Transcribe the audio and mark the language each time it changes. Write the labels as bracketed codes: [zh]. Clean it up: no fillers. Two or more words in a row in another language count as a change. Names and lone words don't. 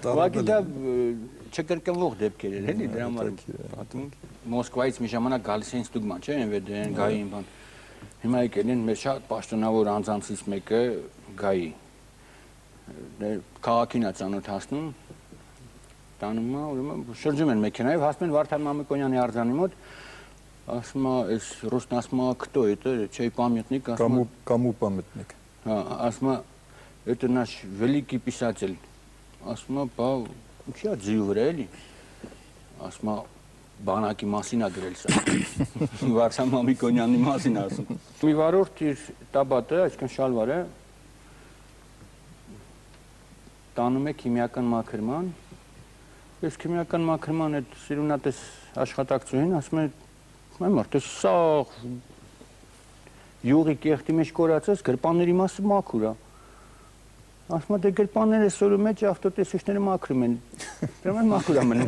[hy] Ուղղակի դա չկրկնվող դեպքեր էր, էլի դրա համար պատմում։ Մոսկվայից մի ժամանակ գալիս էին ստուգման, չէ՞, ՆՎԴ-ն, գային բան։ Հիմա եկել են մեր շատ պաշտոնավոր անձանցից մեկը գայի։ Քաղաքին է ծանոթացնում, տանում է, ուրեմն շրջում են մեքենայով, հասնում են Վարդան Մամիկոնյանի արձանի մոտ, ասում է, այս ռուսն ասում է, [ru] кто это, чей памятник, Кому памятник։ [hy] Հա, ասում է, [ru] это наш великий писатель, [hy] ասում է, բա, ինչի՞ է ձիու վրա էլի, ասում է, բանակի մասին է գրել սա, Վարդան Մամիկոնյանի մասին ասում։ Մի վարորդ իր տաբատը, այսքան շալվարը, տանում է քիմիական մաքրման, ես քիմիական մաքրման այդ սիրունատես աշխատակցուհին ասում է, մարդ, սա յուղի կեղտի մեջ կորացած գրպանների մասը մաքուր է։ Ասում է, դե գրպանները սորու մեջ ավտոտեսուչները մաքրում են, դրամ են մաքուր է մնում։